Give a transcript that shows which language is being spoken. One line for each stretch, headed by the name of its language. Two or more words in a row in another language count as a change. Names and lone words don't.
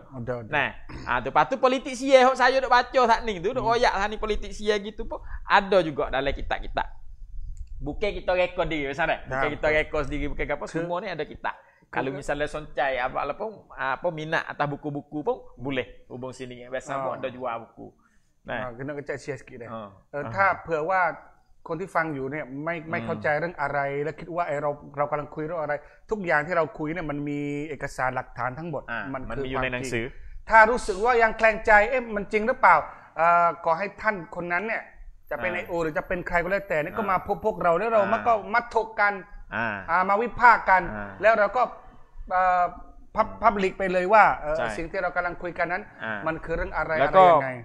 Pattani Malay: Nah, lepas tu politik Siye hok saya duk baca tak ni tu, duk royak ni politik Siye gitu pun ada juga dalam kitab-kitab. Bukan kita rekod diri pasal dah. Bukan kita rekod sendiri bukan apa, semua ni ada kitab. Kalau misalnya soncai apa minat atas buku-buku pun boleh hubung sini. Biasa pun ada jual buku. Nah, kena kecek Siye sikit dah.
Thai: ถ้าเผื่อว่าคนที่ฟังอยู่เนี่ยไม่เข้าใจเรื่องอะไรและคิดว่าเรากำลังคุยเรื่องอะไรทุกอย่างที่เราคุยเนี่ยมันมีเอกสารหลักฐานทั้งหมด มันมีอยู่ในหนังสือ ถ้ารู้สึกว่ายังแคลงใจมันจริงหรือเปล่าขอให้ท่านคนนั้นเนี่ยจะเป็นIOหรือจะเป็นใครก็แล้วแต่นี่ก็มาพบพวกเราแล้วเราก็มาถกกันมาวิพากษ์กันแล้วเราก็พับลิกไปเลยว่าสิ่งที่เรากำลังคุยกันนั้นมันคือเรื่องอะไรยังไง